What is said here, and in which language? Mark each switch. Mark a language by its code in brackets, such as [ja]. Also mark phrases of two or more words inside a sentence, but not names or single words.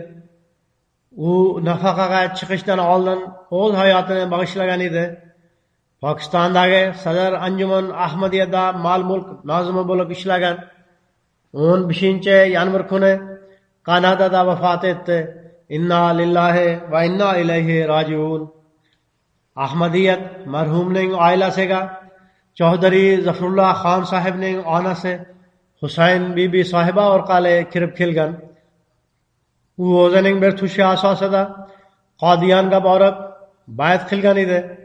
[uz] U nafaqaga chiqishdan oldin o'z hayotini bag'ishlagan edi. Pokistondagi Sadar Anjuman Ahmadiyada mol-mulk nozimi bo'lib ishlagan. 15-yanvar kuni Kanadada vafot etdi. [ar] إنا لله وإنا إليه راجعون. [uz] Ahmadiyat marhumning oilasiga Chaudhary Zafrullah Xon sahibning onasi Husayn bibi sohiba orqali kirib kelgan. U o'zining bir tushi asosida Qodiyonga borib bay'at qilgan edi.